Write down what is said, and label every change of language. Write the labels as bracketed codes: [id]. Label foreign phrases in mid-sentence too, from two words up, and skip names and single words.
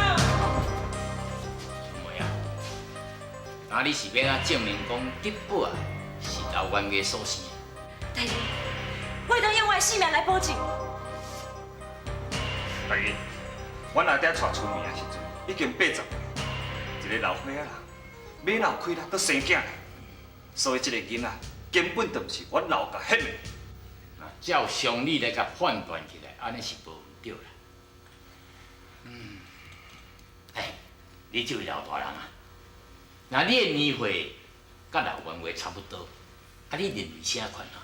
[nan] 春梅啊，那你是要安证明讲德宝啊是老元华所生的？大人，我会当用我的性命来保证。大人，阮阿爹娶春梅的时阵已经80岁，一个老伙仔啦，马老开啦，搁生囝嘞，所以这个囡仔根本就毋是阮老家迄个。那照常理来甲判断起来，安尼是无毋对啦。你这位老大人啊，那你的年岁甲老元华差不多，啊，你认为啥款啊？